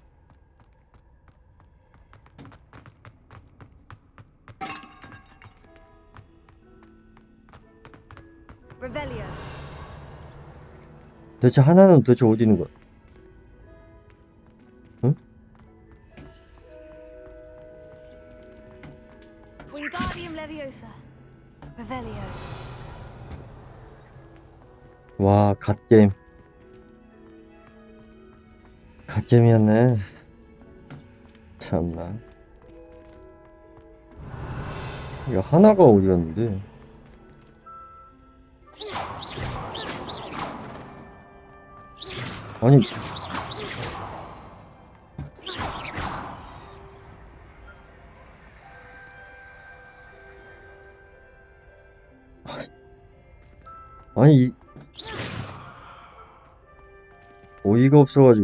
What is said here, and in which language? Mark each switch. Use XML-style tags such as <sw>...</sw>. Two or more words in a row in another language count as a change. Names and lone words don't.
<la>Revelio.</la> <ko>대체 하나는 도대체 어디 있는 거야? 응?</ko> <la>Wingardium Leviosa. Revelio.</la> <ko>와, 갓게임. 갓게임이었네. 참나. 이거 하나가 어디였는데? 아니, 아니, 어이가 없어가지고.</ko>